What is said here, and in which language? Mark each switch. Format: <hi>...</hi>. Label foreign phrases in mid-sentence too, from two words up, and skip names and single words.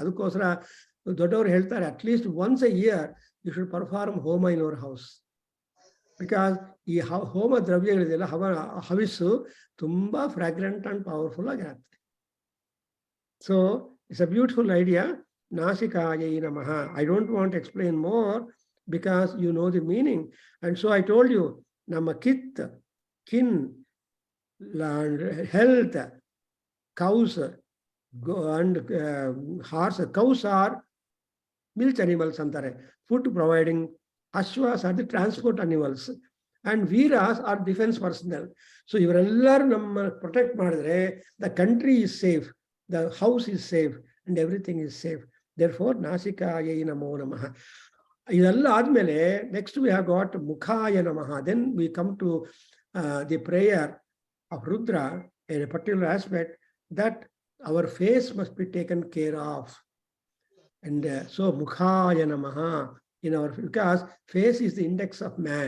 <kn>ಅದಕ್ಕೋಸ್ಕರ ದೊಡ್ಡವರು ಹೇಳ್ತಾರೆ,</kn> <en>at least once a year you should perform homa in our house.</en> <kn>ಬಿಕಾಸ್ ಈ ಹೋಮ ದ್ರವ್ಯಗಳಿದೆಯಲ್ಲ, ಹವಿಸ್ಸು ತುಂಬಾ</kn> <en>fragrant and powerful</en> <kn>ಆಗಿರುತ್ತೆ.</kn> <en>So it's a beautiful idea.</en> <sa>ನಾಸಿಕಾಯೈ ನಮಃ.</sa> <en>I don't want to explain more because you know the meaning. And so I told you, nama kith, kin, land, health, cows, and horse. Cows are milk animals antare, food providing. Ashwas are the transport animals, and Veeras are defense personnel. So</en> <kn>ಇವರೆಲ್ಲರು ನಮ್ಮ</kn> <en>protect madidre the country is safe, the house is safe, and everything is safe. Therefore</en> <sa>नासिकायै नमो नमः.</sa> <kn>ಇದೆಲ್ಲ ಆದ್ಮೇಲೆ</kn> <en>next we have got</en> <sa>ಮುಖಾಯ ನಮಃ.</sa> <en>Then we come to the prayer of Rudra in a particular aspect that our face must be taken care of. And so</en> <sa>ಮುಖಾಯ ನಮಃ</sa> <en>in our, because face is the index of man.</en>